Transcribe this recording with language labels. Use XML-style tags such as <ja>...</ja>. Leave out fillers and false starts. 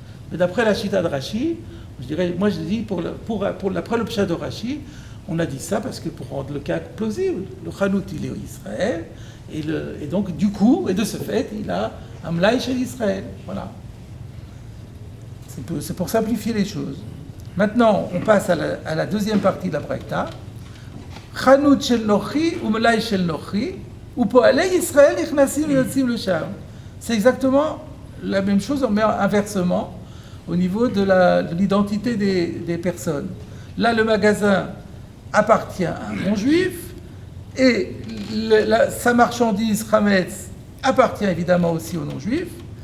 <fr>Mais d'après la chita de Rashi, moi je dis, après le pshat de Rashi, on a dit ça parce que pour rendre le cas plausible, le Hanout, il est au Israël, et donc, du coup, et de ce fait, il a un mlaï chez l'Israël. Voilà. C'est pour simplifier les choses. Maintenant, on passe à la deuxième partie de la Braïta.</fr> <he>חנות של נוחי ומלאי של נוחי, ופועלי ישראל נכנסים ויוצאים לשם.</he> <fr>C'est exactement la même chose, mais inversement, au niveau de l'identité des personnes. Là, le magasin appartient à un non-juif, et sa marchandise, Hametz, appartient évidemment aussi aux non-juifs.</fr>